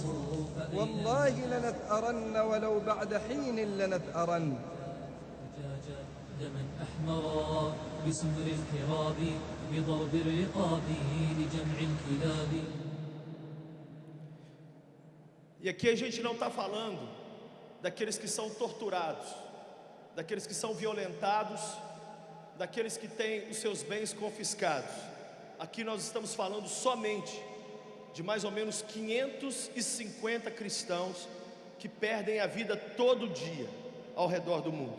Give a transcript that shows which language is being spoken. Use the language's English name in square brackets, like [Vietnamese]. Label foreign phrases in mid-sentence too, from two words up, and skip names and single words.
[Arabic] والله لنثأرن ولو بعد حين لنثأرن دما أحمرا بسمر الحراب بضرب الرقاب لجمع الكلاب. [Portuguese] E aqui a gente não está falando daqueles que são torturados, daqueles que são violentados, daqueles que têm os seus bens confiscados. Aqui nós estamos falando somente de mais ou menos 550 cristãos que perdem a vida todo dia ao redor do mundo.